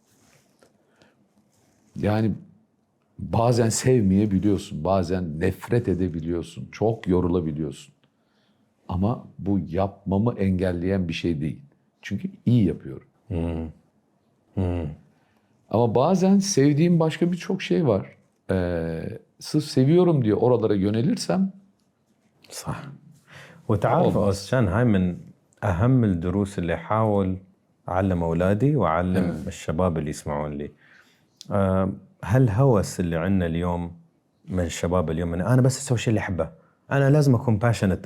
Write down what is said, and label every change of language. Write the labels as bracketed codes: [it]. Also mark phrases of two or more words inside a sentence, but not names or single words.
[tr] Yani bazen sevmeyebiliyorsun, bazen nefret edebiliyorsun, çok yorulabiliyorsun. Ama bu yapmamı engelleyen bir şey değil. Çünkü iyi yapıyorum. Ama bazen sevdiğim başka birçok şey var. Sırf seviyorum diye oralara yönelirsem [ar] صح. وتعرف أوسجان هاي من أهم الدروس اللي أحاول أعلم أولادي وأعلم الشباب اللي يسمعون لي. هالهوس اللي عندنا اليوم من الشباب اليوم أنا بس أسوي الشيء اللي أحبه، أنا لازم أكون passionate.